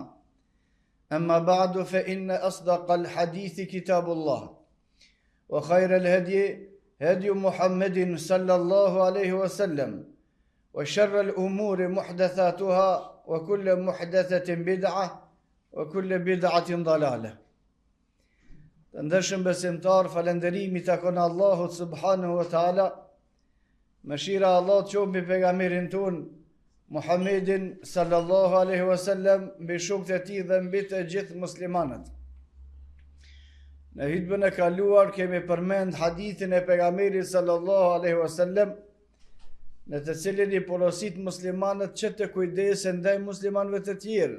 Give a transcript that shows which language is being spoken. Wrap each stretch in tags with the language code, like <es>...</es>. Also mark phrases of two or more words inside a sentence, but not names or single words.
<ar>أما بعد فإن أصدق الحديث كتاب الله وخير الهدي هدي محمد صلى الله عليه وسلم وشر الأمور محدثاتها وكل محدثة بدعة وكل بدعة ضلالة.</ar> <sq>Të ndërshëm besimtar, falënderimi takon Allahut</sq> <ar>سبحانه وتعالى.</ar> <sq>Mëshira e Allahut qoftë mbi pejgamberin ton Muhammedin</sq> <ar>صلى الله عليه وسلم,</ar> <sq>mbi shokët e tij dhe mbi të gjithë muslimanët. Në hutbën e kaluar kemi përmend hadithin e pejgamberit</sq> <ar>صلى الله عليه وسلم,</ar> <sq>në të cilin i porosit muslimanët që të kujdesen ndaj muslimanëve të tjerë.</sq>